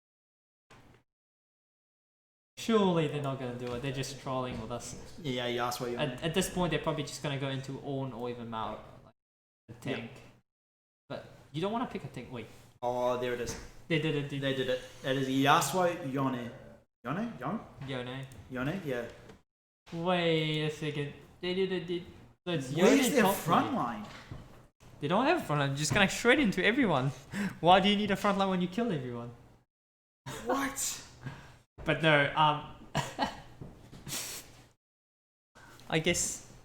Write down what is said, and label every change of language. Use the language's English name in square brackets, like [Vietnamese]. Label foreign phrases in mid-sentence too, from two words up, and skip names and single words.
[English] Surely they're not gonna do it. They're just trolling with us. Yeah, Yasuo. At this point, they're probably just gonna go into Ornn or even Mao, like a tank. But you don't want to pick a tank. Wait, Oh, there it is. they did it. Dude. They did it. That is Yasuo Yone. Yone? Yone? Yone. Yone? Yeah. Wait a second. They did it. Dude. So it's Where's Yone their top front lane. line? They don't have a front line. You're just gonna shred into everyone. Why do you need a front line when you kill everyone? What? But no, I guess.